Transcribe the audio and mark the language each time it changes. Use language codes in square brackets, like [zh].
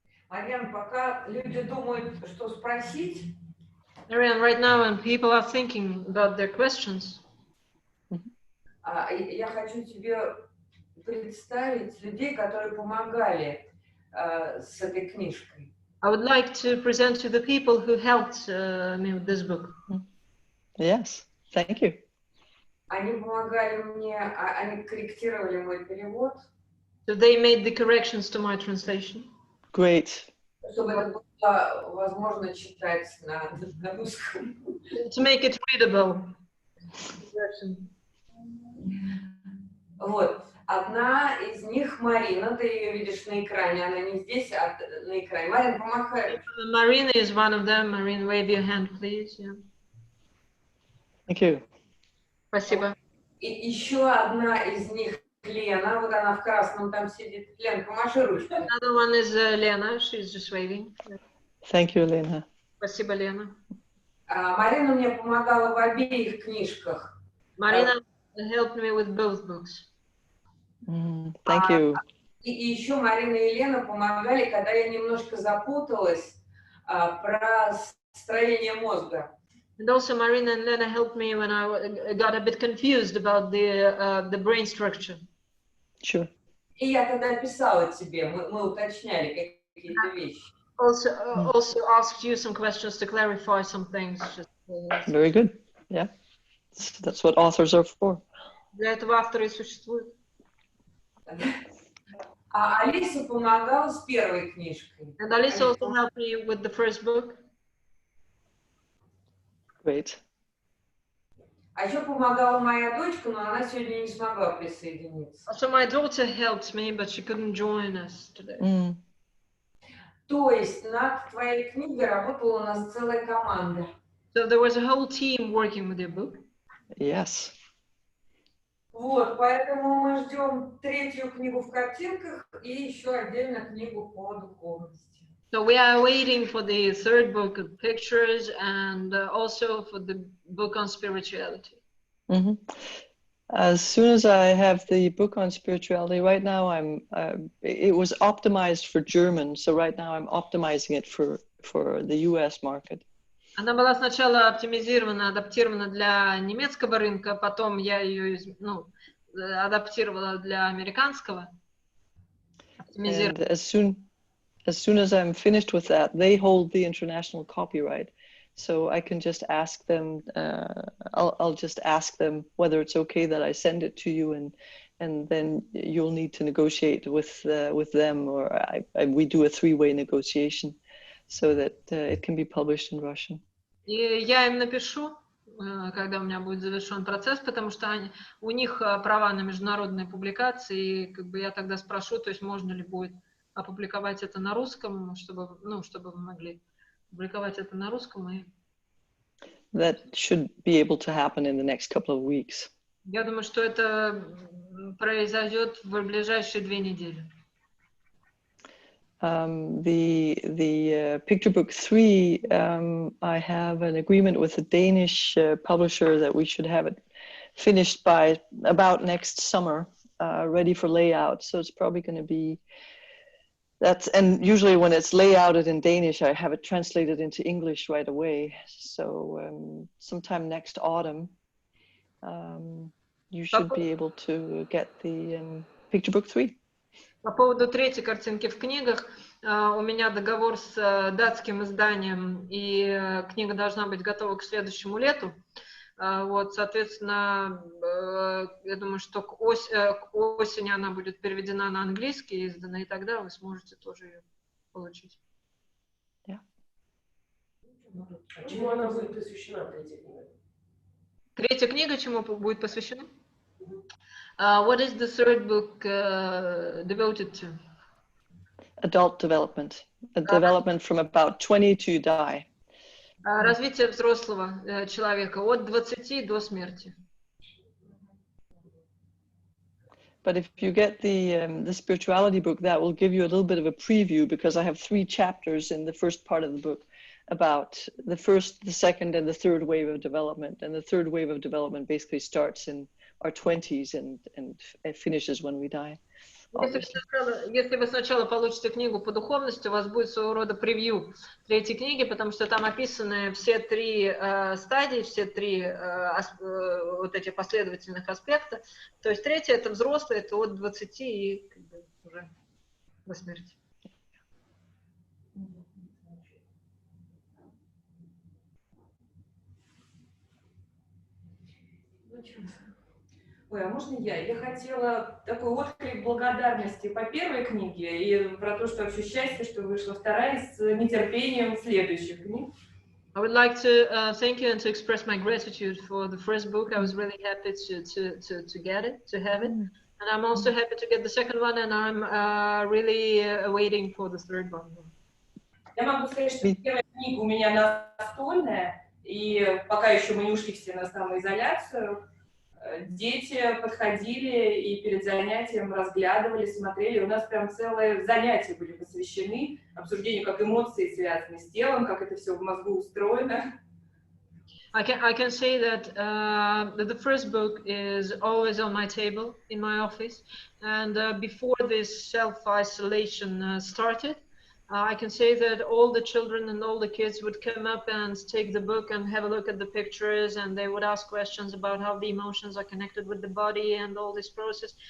[ru] Марьяна, пока люди думают, что спросить, [en] Marianne, right now when people are thinking about their questions, [ru] я хочу тебе представить людей, которые помогали с этой книжкой. [en] I would like to present to the people who helped me with this book. Yes, thank you. [ru] Они помогали мне, они корректировали мой перевод. [en] So they made the corrections to my translation. Great. [ru] Чтобы это было возможно читать на русском. [en] To make it readable. [ru] Вот. Одна из них Марина, ты ее видишь на экране, она не здесь, а на экране. Марина, помахай. [en] Marina is one of them. Marina, wave your hand, please. Yeah. Thank you. [ru] Спасибо. И еще одна из них Лена, вот она в красном там сидит. Лена, помаши ручкой. [en] Another one is Lena. She's just waving. Thank you, Lena. [ru] Спасибо, Лена. Марина мне помогала в обеих книжках. [en] Marina helped me with both books. Thank you. [ru] И еще Марина и Лена помогали, когда я немножко запуталась про строение мозга. [en] And also Marina and Lena helped me when I got a bit confused about the brain structure. Sure. [ru] И я тогда писала тебе, мы уточняли какие-то вещи. [en] Also asked you some questions to clarify some things. Very good. Yeah. That's what authors are for. [ru] Для этого авторы и существуют. А Алиса помогала с первой книжкой. [en] And Alisa also helped me with the first book. Great. [ru] А еще помогала моя дочка, но она сегодня не смогла присоединиться. [en] So my daughter helped me, but she couldn't join us today. [ru] То есть над твоей книгой работала у нас целая команда. [en] So there was a whole team working with your book. Yes. [ru] Вот, поэтому мы ждем третью книгу в картинках и еще отдельно книгу по духовности. [en] So we are waiting for the third book of pictures and also for the book on spirituality. As soon as I have the book on spirituality, right now it was optimized for German, so right now I'm optimizing it for the US market. [ru] Она была сначала оптимизирована, адаптирована для немецкого рынка, потом я ее адаптировала для американского. [en] And as soon as I'm finished with that, they hold the international copyright. So I can just ask them, I'll just ask them whether it's okay that I send it to you, and then you'll need to negotiate with them, or we do a three-way negotiation so that it can be published in Russian. [ru] И я им напишу, когда у меня будет завершен процесс, потому что у них права на международные публикации, и как бы я тогда спрошу, то есть можно ли будет опубликовать это на русском, чтобы вы могли публиковать это на русском. И... [en] That should be able to happen in the next couple of weeks. [ru] Я думаю, что это произойдет в ближайшие 2 недели. [en] The picture book 3, I have an agreement with a Danish publisher that we should have it finished by about next summer, ready for layout. So it's probably going to be and usually when it's layouted in Danish, I have it translated into English right away. So sometime next autumn. you should be able to get the picture book 3. [ru] По поводу третьей картинки в книгах, у меня договор с датским изданием, и книга должна быть готова к следующему лету. Вот, соответственно, я думаю, что к осени она будет переведена на английский, издана, и тогда вы сможете тоже ее получить. [en] Yeah. [ru] Чему она будет посвящена, третья книга? Третья книга чему будет посвящена? [en] What is the third book devoted to? Adult development. A development from about 20 to die. [ru] Развитие взрослого человека от 20 до смерти. [en] But if you get the spirituality book, that will give you a little bit of a preview, because I have 3 chapters in the first part of the book about the first, the second, and the third wave of development. And the third wave of development basically starts in our 20s and finishes when we die. [ru] Если вы сначала получите книгу по духовности, у вас будет своего рода превью третьей книги, потому что там описаны все 3 стадии, все 3 вот эти последовательных аспекта. То есть третья — это взрослый, это от 20 и как бы уже до смерти. Ой, а можно я? Я хотела такой отклик благодарности по первой книге и про то, что вообще счастье, что вышла вторая, с нетерпением следующих книг. [en] I would like to thank you and to express my gratitude for the first book. I was really happy to get it, to have it. And I'm also happy to get the second one, and I'm really waiting for the third one. [ru] Я могу сказать, что первая книга у меня настольная, и пока еще мы не ушли все на самоизоляцию, дети подходили и перед занятием разглядывали, смотрели. У нас прям целые занятия были посвящены обсуждению, как эмоции связаны с телом, как это все в мозгу устроено. [en] I can say that the first book is always on my table in my office, and before this self-isolation started, I can say that all the children and all the kids would come up and take the book and have a look at the pictures, and they would ask questions about how the emotions are connected with the body and all this process.